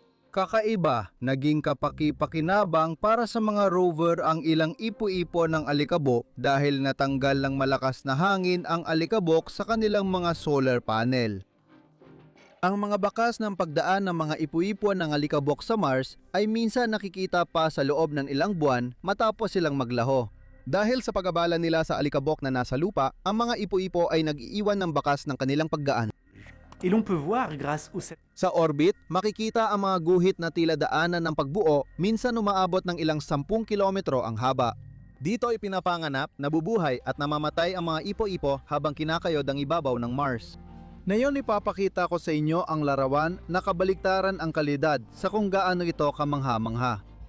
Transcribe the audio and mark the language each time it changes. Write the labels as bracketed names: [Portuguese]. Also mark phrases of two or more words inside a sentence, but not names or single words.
[Filipino] Kakaiba, naging kapaki-pakinabang para sa mga rover ang ilang ipu-ipo ng alikabok dahil natanggal ng malakas na hangin ang alikabok sa kanilang mga [English] solar panel. [Filipino] Ang mga bakas ng pagdaan ng mga ipu-ipon ng alikabok sa Mars ay minsan nakikita pa sa loob ng ilang buwan matapos silang maglaho. Dahil sa pag-abala nila sa alikabok na nasa lupa, ang mga ipu-ipo ay nag-iiwan ng bakas ng kanilang pagdaan. [French] Et l'on peut voir grâce au [Filipino] Sa orbit, makikita ang mga guhit na tila daanan ng pagbuo, minsan umaabot ng ilang 10 kilometro ang haba. Dito ipinapanganap, nabubuhay at namamatay ang mga ipo-ipo habang kinakayod ang ibabaw ng Mars. Ngayon ipapakita ko sa inyo ang larawan na kabaliktaran ang kalidad sa kung gaano ito kamangha-mangha.